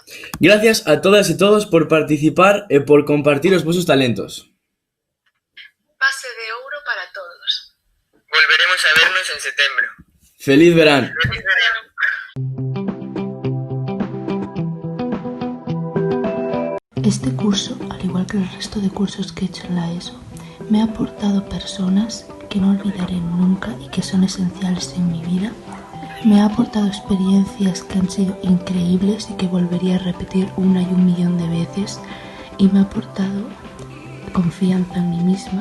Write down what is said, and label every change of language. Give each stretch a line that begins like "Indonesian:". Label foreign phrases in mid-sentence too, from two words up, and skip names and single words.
Galician: Gracias a todas e todos por participar e por compartir os vosos talentos. Pase de ouro para todos. Volveremos a vernos en setembro. Feliz verán.
Spanish: Feliz verano. Este curso, al igual que el resto de cursos que he hecho en la ESO, me ha aportado personas que no olvidaré nunca y que son esenciales en mi vida. Me ha aportado experiencias que han sido increíbles y que volvería a repetir 1 y 1 millón de veces. Y me ha aportado confianza en mí misma.